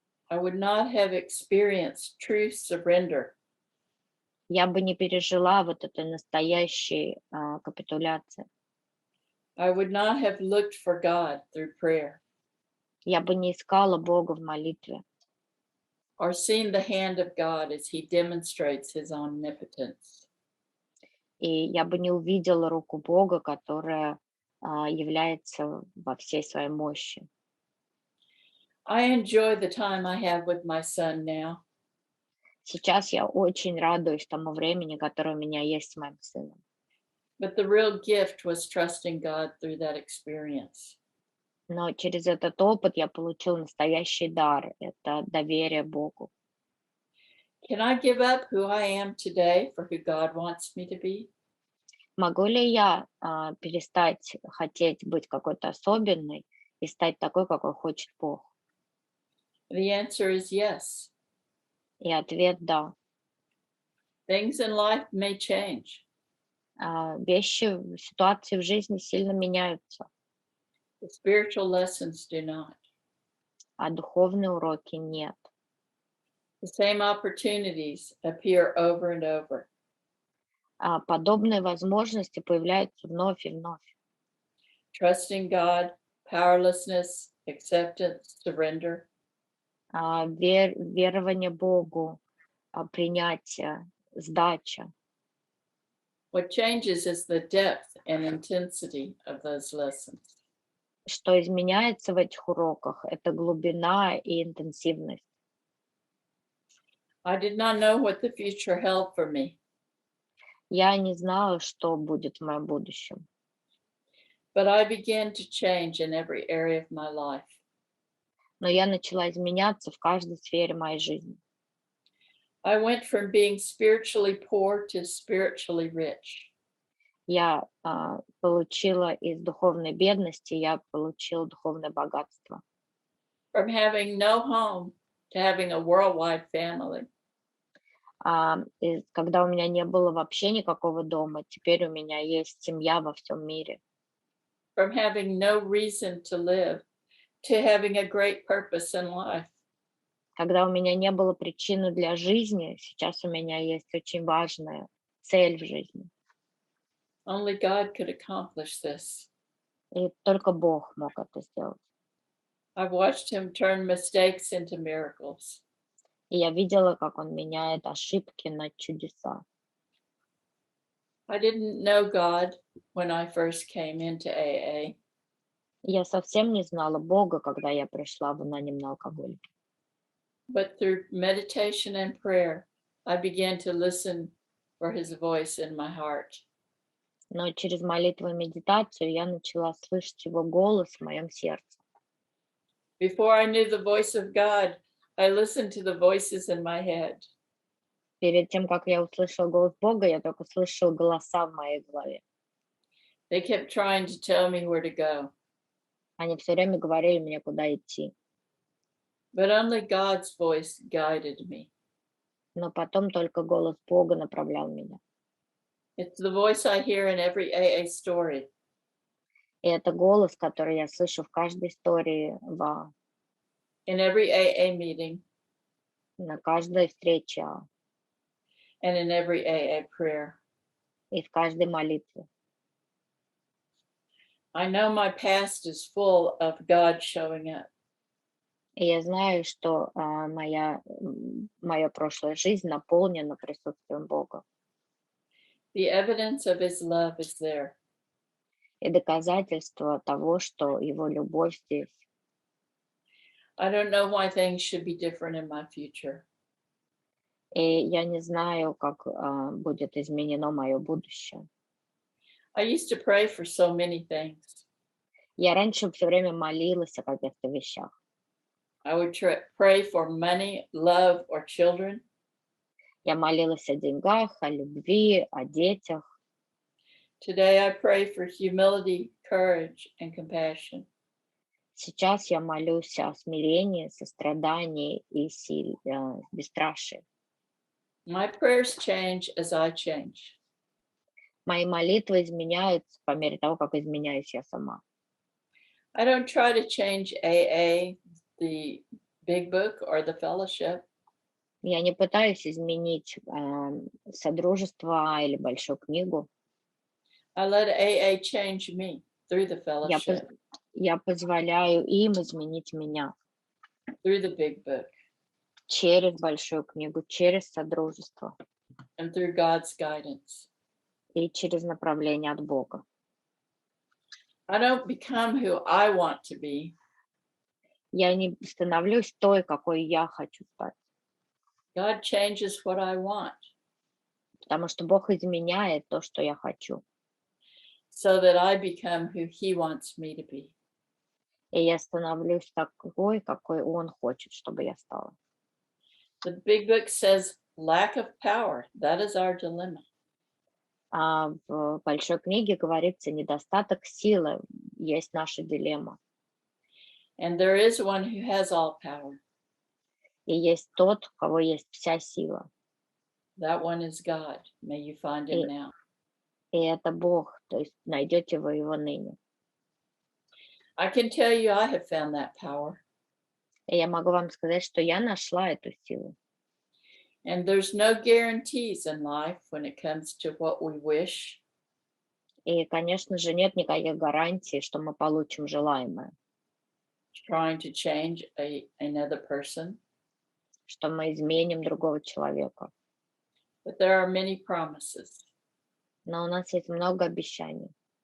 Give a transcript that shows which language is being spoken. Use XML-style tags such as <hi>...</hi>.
<en>I would not have experienced true surrender.</en> <ru>Я бы не пережила вот этой настоящей капитуляции.</ru> <en>I would not have looked for God through prayer</en> <ru>Я бы не искала Бога в молитве.</ru> <en>or seen the hand of God as he demonstrates his omnipotence.</en> <ru>И я бы не увидела руку Бога, которая является во всей своей мощи.</ru> <en>I enjoy the time I have with my son now.</en> <ru>Сейчас я очень радуюсь тому времени, которое у меня есть с моим сыном.</ru> <en>But the real gift was trusting God through that experience.</en> <ru>Но через этот опыт я получила настоящий дар. Это доверие Богу.</ru> <en>Can I give up who I am today for who God wants me to be?</en> <ru>Могу ли я перестать хотеть быть какой-то особенной и стать такой, какой хочет Бог?</ru> <en>The answer is yes.</en> <ru>И ответ – да.</ru> <en>Things in life may change.</en> <ru>Вещи, ситуации в жизни сильно меняются,</ru> <en>The spiritual lessons do not.</en> <ru>а духовные уроки нет.</ru> <en>The same opportunities appear over and over.</en> <ru>Подобные возможности появляются вновь и вновь.</ru> <en>Trusting God, powerlessness, acceptance, surrender.</en> <ru>Верование Богу, принятие, сдача.</ru> <en>What changes is the depth and intensity of those lessons.</en> <ru>Что изменяется в этих уроках – это глубина и интенсивность.</ru> <en>I did not know what the future held for me,</en> <ru>Я не знала, что будет в моем будущем,</ru> <en>but I began to change in every area of my life.</en> <ru>но я начала изменяться в каждой сфере моей жизни.</ru> <en>I went from being spiritually poor to spiritually rich.</en> <ru>Я получила из духовной бедности, я получила духовное богатство.</ru> <en>From having no home to having a worldwide family.</en> <ru>И когда у меня не было вообще никакого дома, теперь у меня есть семья во всем мире.</ru> <en>From having no reason to live to having a great purpose in life.</en> <ru>Когда у меня не было причины для жизни, сейчас у меня есть очень важная цель в жизни.</ru> <en>Only God could accomplish this.</en> <ru>И только Бог мог это сделать.</ru> <en>I've watched him turn mistakes into miracles.</en> <ru>И я видела, как он меняет ошибки на чудеса.</ru> <en>I didn't know God when I first came into AA,</en> <ru>Я совсем не знала Бога, когда я пришла в анонимный алкоголик.</ru> <en>but through meditation and prayer, I began to listen for his voice in my heart.</en> <ru>Но через молитву и медитацию я начала слышать его голос в моем сердце.</ru> <en>Before I knew the voice of God, I listened to the voices in my head.</en> <ru>Перед тем, как я услышала голос Бога, я только слышала голоса в моей голове.</ru> <en>They kept trying to tell me where to go,</en> <ru>Они все время говорили мне, куда идти.</ru> <en>but only God's voice guided me.</en> <ru>Но потом только голос Бога направлял меня.</ru> <en>It's the voice I hear in every AA story.</en> <ru>И это голос, который я слышу в каждой истории,</ru> <en>In every AA meeting,</en> <ru>на каждой встрече</ru> <en>and in every AA prayer.</en> <ru>и в каждой молитве.</ru> <en>I know my past is full of God showing up.</en> <ru>И я знаю, что моя прошлая жизнь наполнена присутствием Бога.</ru> <en>The evidence of his love is there.</en> <ru>И доказательство того, что его любовь здесь.</ru> <en>I don't know why things should be different in my future.</en> <ru>И я не знаю, как будет изменено мое будущее.</ru> <en>I used to pray for so many things.</en> <ru>Я раньше все время молилась о каких-то вещах.</ru> <en>I would pray for money, love, or children.</en> <ru>Я молилась о деньгах, о любви, о детях.</ru> <en>Today I pray for humility, courage, and compassion.</en> <ru>Сейчас я молюсь о смирении, сострадании и бесстрашии.</ru> <en>My prayers change as I change.</en> <ru>Мои молитвы изменяются по мере того, как изменяюсь я сама.</ru> <en>I don't try to change AA, the big book, or the fellowship.</en> <ru>Я не пытаюсь изменить Содружество или Большую книгу.</ru> <en>I let AA change me through the fellowship,</en> <ru>Я позволяю им изменить меня</ru> <en>through the big book,</en> <ru>через Большую книгу, через Содружество</ru> <en>and through God's guidance.</en> <ru>и через направление от Бога.</ru> <en>I don't become who I want to be.</en> <ru>Я не становлюсь той, какой я хочу стать,</ru> <en>God changes what I want</en> <ru>потому что Бог изменяет то, что я хочу.</ru> <en>so that I become who He wants me to be.</en> <ru>И я становлюсь такой, какой Он хочет, чтобы я стала.</ru> <en>The big book says lack of power. That is our dilemma.</en> <ru>А в Большой книге говорится, недостаток силы есть наша дилемма.</ru> <en>And there is one who has all power.</en> <ru>И есть тот, у кого есть вся сила.</ru> <en>That one is God. May you find Him now.</en> <ru>И это Бог, то есть найдете вы его ныне.</ru> <en>I can tell you I have found that power.</en> <ru>И я могу вам сказать, что я нашла эту силу.</ru> <en>And there's no guarantees in life when it comes to what we wish.</en> <ru>И, конечно же, нет никаких гарантий, что мы получим желаемое,</ru> <en>Trying to change another person.</en> <ru>что мы изменим другого человека.</ru> <en>But there are many promises.</en> <ru>Но у нас есть много обещаний.</ru>